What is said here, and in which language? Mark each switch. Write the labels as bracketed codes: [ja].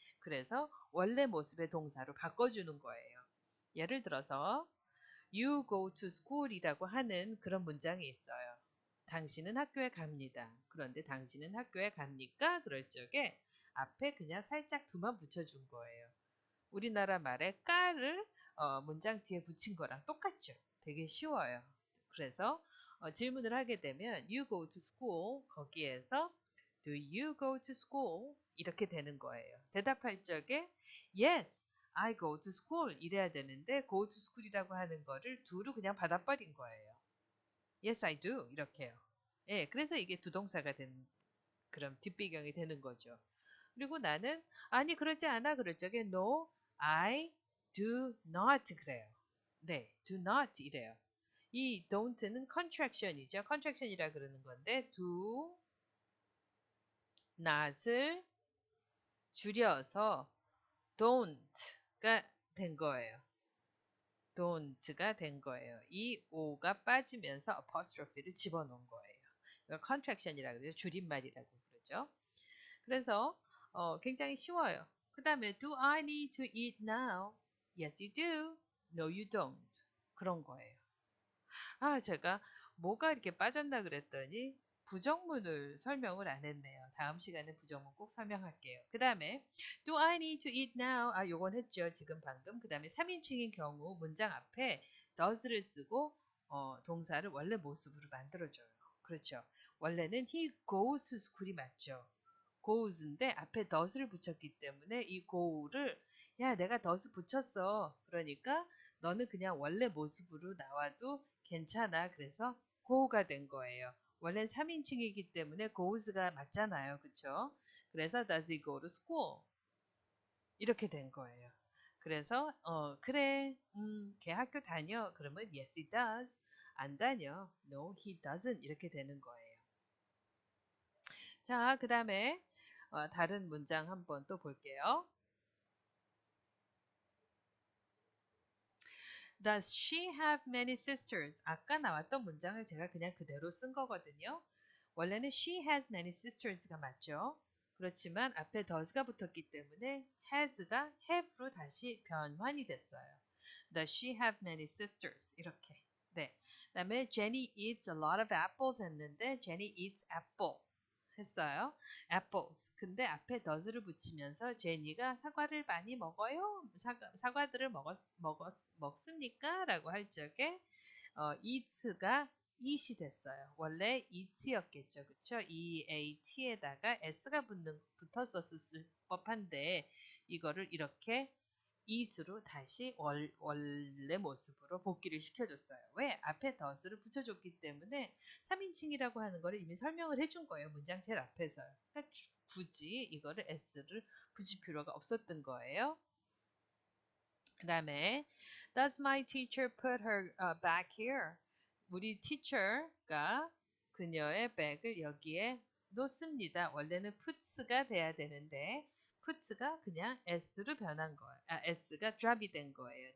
[ko] 그래서 원래 모습의 동사로 바꿔주는 거예요. 예를 들어서 [en] You go to school [ko] 이라고 하는 그런 문장이 있어요. 당신은 학교에 갑니다. 그런데 당신은 학교에 갑니까? 그럴 적에 앞에 그냥 살짝 두만 붙여준 거예요. 우리나라 말에 까를 문장 뒤에 붙인 거랑 똑같죠. 되게 쉬워요. 그래서 질문을 하게 되면 [en] You go to school [ko] 거기에서 [en] Do you go to school? [ko] 이렇게 되는 거예요. 대답할 적에 [en] Yes, I go to school [ko] 이래야 되는데 go to school이라고 하는 거를 do로 그냥 받아버린 거예요. [en] Yes, I do [ko] 이렇게요. 예, 그래서 이게 두 동사가 된 그런 뒷배경이 되는 거죠. 그리고 나는 아니 그러지 않아 그럴 적에 [en] No, I do not [ko] 그래요. 네, do not 이래요. 이 don't는 contraction이죠. contraction이라 그러는 건데 do not을 줄여서 don't가 된 거예요. don't가 된 거예요. 이 o가 빠지면서 apostrophe를 집어넣은 거예요. contraction이라고 그러죠. 줄임말이라고 그러죠. 그래서 굉장히 쉬워요. 그 다음에 [en] do I need to eat now? Yes, you do. No, you don't. [ko] 그런 거예요. 아, 제가 뭐가 이렇게 빠졌나 그랬더니 부정문을 설명을 안 했네요. 다음 시간에 부정문 꼭 설명할게요. 그 다음에 [en] do I need to eat now? [ko] 아, 요건 했죠. 지금 방금. 그 다음에 3인칭인 경우 문장 앞에 does를 쓰고 동사를 원래 모습으로 만들어줘요. 그렇죠. 원래는 [en] he goes to school이 맞죠. [ko] goes인데 앞에 does를 붙였기 때문에 이 go를 야 내가 does 붙였어. 그러니까 너는 그냥 원래 모습으로 나와도 괜찮아. 그래서 go가 된 거예요. 원래는 3인칭이기 때문에 goes가 맞잖아요. 그쵸? 그래서 [en] does he go to school? [ko] 이렇게 된 거예요. 그래서 그래 걔 학교 다녀. 그러면 [en] yes he does. [ko] 안 다녀. [en] No he doesn't. [ko] 이렇게 되는 거예요. 자, 그 다음에 다른 문장 한번 또 볼게요. [en] Does she have many sisters? [ko] 아까 나왔던 문장을 제가 그냥 그대로 쓴 거거든요. 원래는 [en] she has many sisters가 맞죠. [ko] 그렇지만 앞에 does가 붙었기 때문에 has가 have로 다시 변환이 됐어요. [en] Does she have many sisters? [ko] 이렇게. 네. [en] 그다음에 Jenny eats a lot of apples [ko] 했는데 [en] Jenny eats apple 했어요. apples. [ko] 근데 앞에 does를 붙이면서 제니가 사과를 많이 먹어요. 사과들을 먹습니까? 라고 할 적에 eats가 eat이 됐어요. 원래 eat였겠죠. 그쵸? eat에다가 s가 붙었었을 법한데 이거를 이렇게 eat으로 다시 원래 모습으로 복귀를 시켜줬어요. 왜? 앞에 does를 붙여줬기 때문에 3인칭이라고 하는 거를 이미 설명을 해준 거예요. 문장 제일 앞에서요. 그러니까 굳이 이거를 s를 붙일 필요가 없었던 거예요. 그 다음에 [en] Does my teacher put her back here? [ko] 우리 teacher가 그녀의 백을 여기에 놓습니다. 원래는 puts가 돼야 되는데 puts가 그냥 s로 변한 거예요. s가 drop이 된 거예요.